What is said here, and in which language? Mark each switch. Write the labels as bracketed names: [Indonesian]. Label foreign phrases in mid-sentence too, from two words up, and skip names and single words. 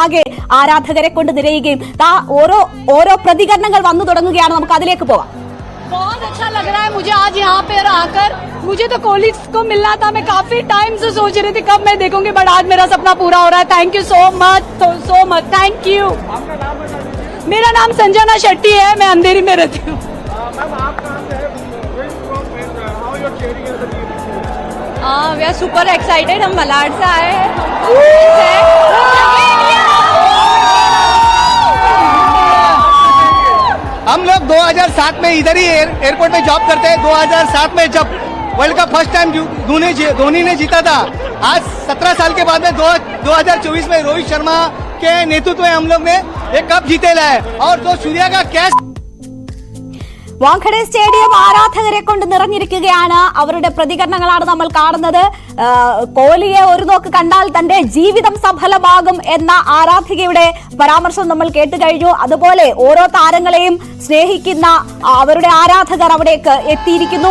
[Malayalam] ആകെ ആരാധകരെ കൊണ്ട് നിറയുകയും ഓരോ പ്രതികരണങ്ങൾ വന്നു തുടങ്ങുകയാണ്. നമുക്ക് അതിലേക്ക് പോകാം. [Hindi] बहुत अच्छा लग रहा है मुझे आज यहाँ पे आकर. मुझे तो कोहली को मिलना था. मैं काफी टाइम से सोच रही थी कब मैं देखूंगी, बट आज मेरा सपना पूरा हो रहा है. [English] thank you so much thank you. [Hindi] मेरा नाम संजना शेट्टी है. मैं अंधेरी में रहती हूँ. [English] we are super excited. [Hindi] हम मलाड से आए हैं. हम लोग 2007 में इधर ही एयरपोर्ट में जॉब करते हैं. 2007 में जब [English] world cup first time [Hindi] धोनी ने जीता था. आज 17 साल के बाद में 2024 में रोहित शर्मा के नेतृत्व में हम लोग ने एक कप जीते लाए. और जो सूर्या का कैच [Malayalam] വാങ്കഡെ സ്റ്റേഡിയം ആരാധകരെ കൊണ്ട് നിറഞ്ഞിരിക്കുകയാണ്. അവരുടെ പ്രതികരണങ്ങളാണ് നമ്മൾ കാണുന്നത്. കോഹ്ലിയെ ഒരു നോക്ക് കണ്ടാൽ തന്റെ ജീവിതം സഫലമാകും എന്ന ആരാധികയുടെ പരാമർശം നമ്മൾ കേട്ടു കഴിഞ്ഞു. അതുപോലെ ഓരോ താരങ്ങളെയും സ്നേഹിക്കുന്ന അവരുടെ ആരാധകർ അവിടേക്ക് എത്തിയിരിക്കുന്നു.